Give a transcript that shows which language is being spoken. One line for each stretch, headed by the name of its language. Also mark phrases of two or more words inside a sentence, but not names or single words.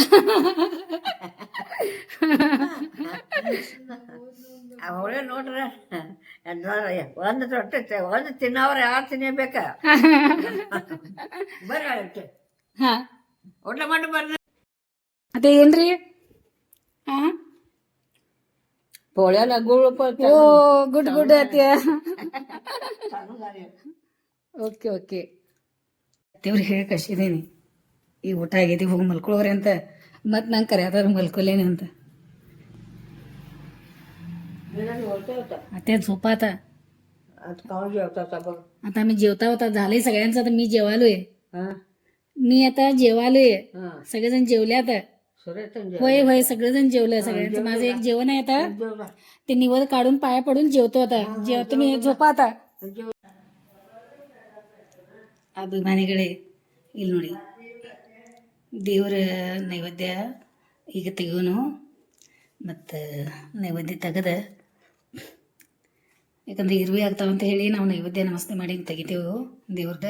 Kannada: ಅವಳೇ ನೋಡ್ರ ಒಂದು ತೊಟ್ಟೆ ಒಂದು ತಿನ್ನವ್ರ 2 ತಿನ್ನಬೇಕ. ಬರ್ರಿ ಹಾ ಊಟ ಮಾಡಿ ಬರ್ರಿ. ಅದೇ ಏನ್ರಿ? ಹಾ
Marathi: पोळ्याला गुळ
English: Oh good good ಅತ್ಯ. okay okay.
Kannada: ಅತ್ತೆಯವ್ರಿಗೆ ಹೇಳಿ ಕಳ್ಸಿದ್ದೀನಿ ಈಗ ಊಟ ಆಗೈತಿ, ಹೋಗಿ ಮಲ್ಕೊಳ್ಳೋರಿ ಅಂತ. ಮತ್ತು ನಂಗೆ ಕರೆಯದಾರ ಮಲ್ಕೊಲೇನೆ ಅಂತ.
Marathi: आता झोपा आता. आता मी जेवता होता, झालंय सगळ्यांचं. आता मी जेवालोय, मी आता जेवालोय. सगळेजण जेवले आता. होय होय सगळेजण जेवलं. सगळ्यांचं माझं एक जेवण आहे आता. ते निवड काढून पाया पडून जेवतो आता. तुम्ही झोपा आता.
Kannada: ಅಭಿಮಾನಿಗಳೇ ಇಲ್ಲಿ ನೋಡಿ, ದೇವರ ನೈವೇದ್ಯ ಈಗ ತೆಗೋನು. ಮತ್ತು ನೈವೇದ್ಯ ತೆಗೆದು, ಯಾಕಂದ್ರೆ ಇರುವೆ ಆಗ್ತಾವಂತ ಹೇಳಿ ನಾವು ನೈವೇದ್ಯ ನಮಸ್ತೆ ಮಾಡಿ ತೆಗಿತೇವೆ ದೇವ್ರದ್ದು.